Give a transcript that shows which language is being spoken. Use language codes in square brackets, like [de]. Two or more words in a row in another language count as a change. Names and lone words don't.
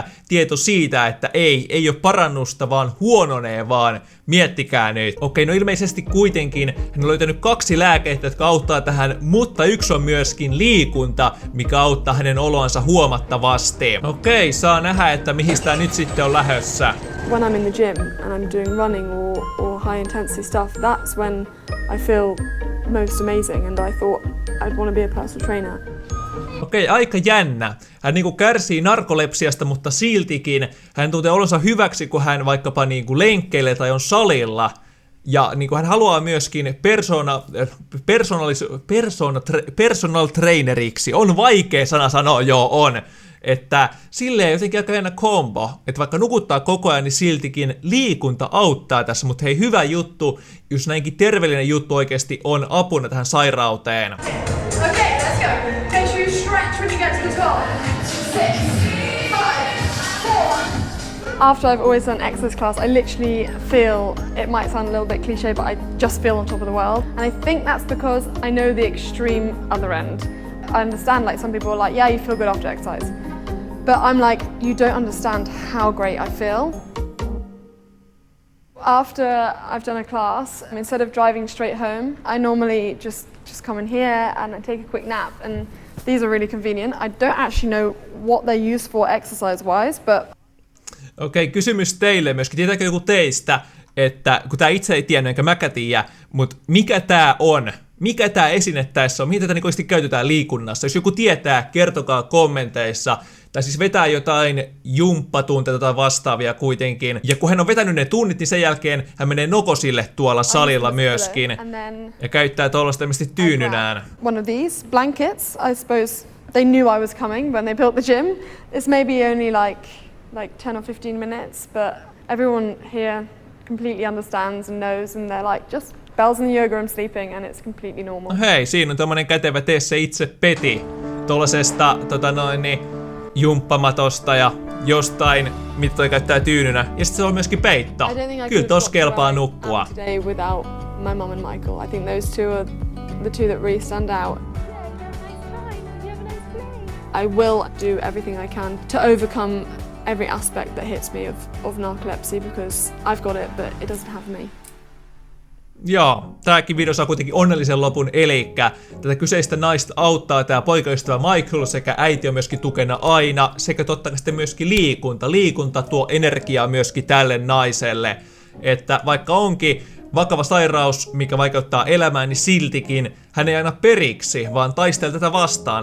[fi] Tieto siitä, että ei ole parannusta, vaan huononee vaan. Miettikää nyt. Okei, no ilmeisesti kuitenkin hän on löytänyt 2 lääkettä, jotka auttaa tähän, mutta yksi on myöskin liikunta, mikä auttaa hänen oloansa huomattavasti. Okei, saa nähdä, että mihin tää nyt sitten on lähdössä. [en] When I'm in the gym and I'm doing running or high intensity stuff, that's when I feel most amazing and I thought I'd want to be a personal trainer. [fi] Okei, aika jännä. Hän niinku kärsii narkolepsiasta, mutta siltikin hän tuntee olonsa hyväksi, kun hän vaikkapa niinku lenkkeilee tai on salilla. Ja niinku hän haluaa myöskin [en] personal traineriksi. [fi] On vaikea sana sanoa, joo on. Että silleen jotenkin aika jännä kombo, että vaikka nukuttaa koko ajan, niin siltikin liikunta auttaa tässä, mutta hei, hyvä juttu, jos näinkin terveellinen juttu oikeasti on apuna tähän sairauteen. [en] Okay, let's go. Make sure you stretch when you get to the top. 6, 5, 4. After I've always done exercise class, I literally feel, it might sound a little bit cliche, but I just feel on top of the world. And I think that's because I know the extreme other end. I understand, like, some people are like, yeah, you feel good after exercise. But I'm like, you don't understand how great I feel. After I've done a class, instead of driving straight home, I normally just come in here and I take a quick nap. And these are really convenient. I don't actually know what they're used for exercise-wise, but... [fi] Okei, kysymys teille myöskin. Tietääkö joku teistä, että kun tää itse ei tiennyt, enkä mäkä tiedä, mutta mikä tää on? Mikä tää esine tässä on? Mihin tätä niin käytetään liikunnassa? Jos joku tietää, kertokaa kommenteissa. Tai siis vetää jotain jumppatunteita tai vastaavia kuitenkin. Ja kun hän on vetänyt ne tunnit, niin sen jälkeen hän menee nokosille tuolla salilla myöskin. Ja käyttää tuollaista tämmöisesti tyynynään. [en] One of these blankets, I suppose they knew I was coming when they built the gym. It's maybe only like 10 or 15 minutes, but everyone here completely understands and knows, and they're like, just Belle's in the yoga room sleeping, and it's completely normal. [fi] No hei, siinä on tommonen kätevä tee se itse peti. Tollasesta jumppamatosta ja jostain, mitä toi käyttää tyynynä. Ja sitten se on myöskin peitto. Kyllä tos kelpaa nukkua. [en] Without my mum and Michael. I think those two are the two that really stand out. I will do everything I can to overcome every aspect that hits me of narcolepsy because I've got it, but it doesn't have me. [fi] Joo, tääkin video saa kuitenkin onnellisen lopun, elikkä tätä kyseistä naista auttaa tää poikaystävä Michael sekä äiti on myöskin tukena aina, sekä totta kai myöskin liikunta. Liikunta tuo energiaa myöskin tälle naiselle, että vaikka onkin vakava sairaus, mikä vaikeuttaa elämää, niin siltikin hän ei aina periksi, vaan taistella tätä vastaan.